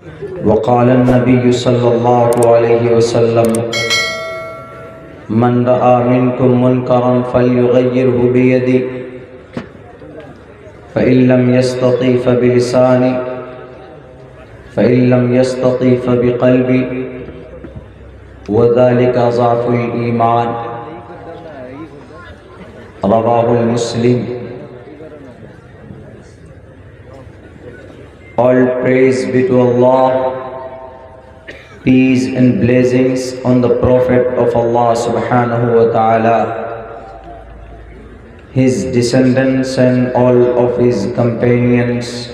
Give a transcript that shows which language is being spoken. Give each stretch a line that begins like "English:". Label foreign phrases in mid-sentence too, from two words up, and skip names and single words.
Arabic: وقال النبي صلى الله عليه وسلم من رأى منكم منكرا فليغيره بيده فإن لم يستطع فبلسانه فإن لم يستطع فبقلبه وذلك أضعف الإيمان. رواه مسلم.
English: All praise be to Allah, peace and blessings on the Prophet of Allah
Arabic: سبحانه وتعالى,
English: his descendants and all of his companions.